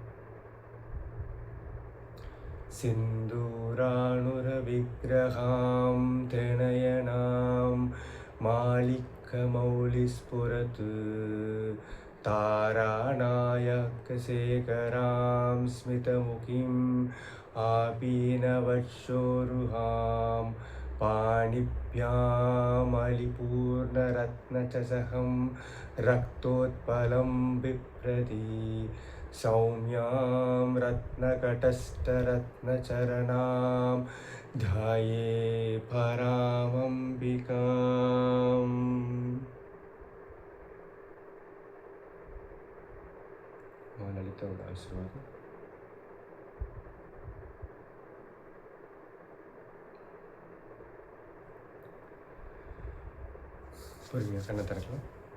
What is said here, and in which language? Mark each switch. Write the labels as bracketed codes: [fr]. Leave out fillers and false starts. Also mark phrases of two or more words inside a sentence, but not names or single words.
[sa] सिन्दूरारुणविग्रहां त्रिनयनां माणिक्यमौलिस्फुरत् तारानायकशेखरां स्मितमुखीम् आपीनवक्षोरुहां पाणिभ्यामलिपूर्णरत्नचषकं रक्तोत्पलं बिभ्रति सौम्यां रत्नकटस्थरत्नचरणां ध्याये परामम्बिकाम्. [ta] லலிதாவோட ஆசீர்வாதம். பொறுமையாக கண்ணை திறக்கலாம்.